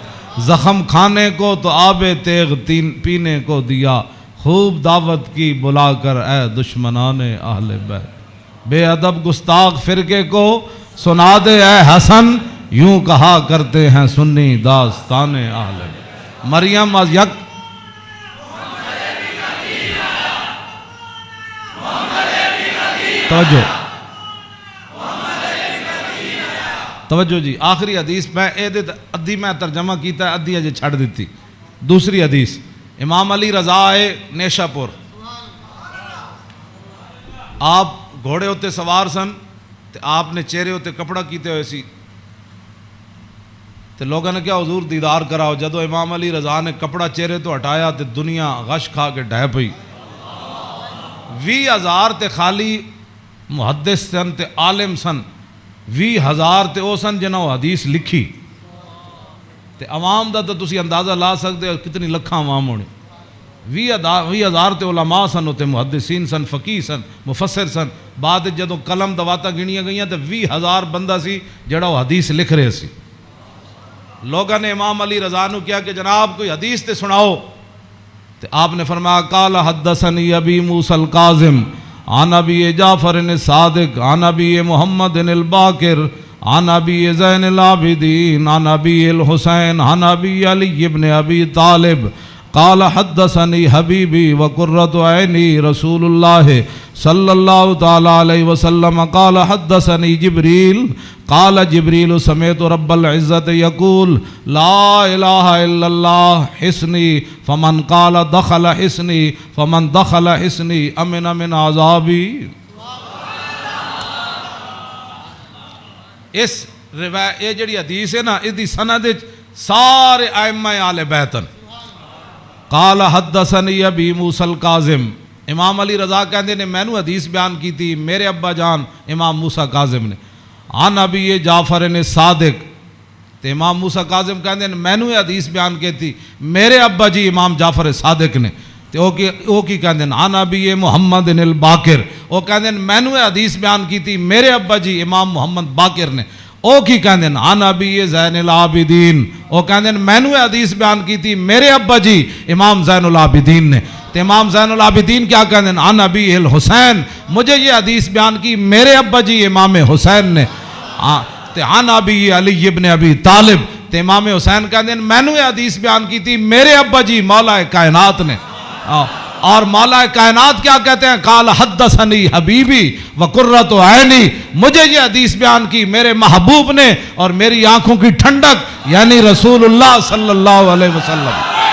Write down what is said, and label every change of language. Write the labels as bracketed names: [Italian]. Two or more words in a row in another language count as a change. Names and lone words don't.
[Urdu] زخم کھانے کو تو آب تیغ پینے کو دیا, خوب دعوت کی بلا کر اے دشمنان اہل بیت. بے ادب گستاخ فرقے کو سنا دے اے حسن, یوں کہا کرتے ہیں سنی داستان اہل بیت. مریم از یک توجہ توجہ جی. [Punjabi] آخری حدیث میں ادھی میں ترجمہ کیتا ہے, ادھی اجے چھڑ دیتی. دوسری حدیث امام علی رضا ہے نیشا پور. آپ گھوڑے ہوتے سوار سن تے آپ نے چہرے ہوتے کپڑا کیتے ہوئے سی تے لوگوں نے کیا حضور دیدار کراؤ. جدو امام علی رضا نے کپڑا چہرے تو ہٹایا تے دنیا غش کھا کے ڈھہ پئی. 20,000 تے خالی محدث سن تے عالم سن, 20,000 تے او سن جنہوں حدیث لکھی. تے عوام دا تو تسی اندازہ لا سکتے ہو کتنی لکھاں عوام ہونے. 20,000 تے علماء سن, تے محدثین سن, فقیہ سن, مفسر سن. بعد جدو قلم دواتا گنیاں گئیاں تے 20,000 بندہ سی جڑا وہ حدیث لکھ رہے سی. لوگوں نے امام علی رضا نو کیا کہ جناب کوئی حدیث تے سناؤ. تے آپ نے فرمایا [Arabic] قال حدثنی ابی موسیٰ الکاظم عن ابی جعفر الصادق عن ابی محمد الباقر عن ابی زین العابدین عن ابی الحسین عن ابی علی ابن ابی طالب قال حدثنی حبیبی وقرۃ عینی رسول اللہ صلی اللہ تعالی علیہ وسلم قال حدثنی جبریل قال جبریل سمعت رب العزت یقول لا الہ الا اللہ حسنی فمن قال دخل حسنی فمن دخل حسنی امن من عذابی. [Punjabi] اس روایت یہ جڑی حدیث ہے نا اس دی سند سارے ائمہ آل بیتن. [Arabic] قال حدثنی ابی موسیٰ الکاظم, [Punjabi] امام علی رضا کہندے نے مینوں حدیث بیان کی تھی میرے ابا جان امام موسیٰ کاظم نے. [Arabic] عن ابی جعفر صادق, [Punjabi] تے امام موسیٰ کاظم کہندے نے مینوں حدیث بیان کی تھی میرے ابا جی امام جعفر صادق نے. تے او کی کہندے نے [Arabic] عن ابی محمد الباقر, [Punjabi] او کہندے نے مینوں حدیث بیان کی تھی میرے ابا جی امام محمد باقر نے. او کی کہندے نے [Arabic] عن ابی زین العابدین, [Punjabi] او کہندے نے مینوں حدیث بیان کی تھی میرے ابا جی امام زین العابدین نے. تے امام زین العابدین کیا کہندے ہیں [Arabic] عن ابی الحسین, [Punjabi] مجھے یہ حدیث بیان کی میرے ابا جی امام حسین نے. [Arabic] تے عن ابی علی ابن ابی طالب, [Punjabi] تے امام حسین کہندے ہیں میں نے یہ حدیث بیان کی تھی میرے ابا جی مولا کائنات نے. [Urdu] اور مولا کائنات کیا کہتے ہیں [Arabic] قال حدثنی حبیبی وقرۃ عینی, [Urdu] مجھے یہ حدیث بیان کی میرے محبوب نے اور میری آنکھوں کی ٹھنڈک یعنی [Arabic] رسول اللہ صلی اللہ علیہ وسلم.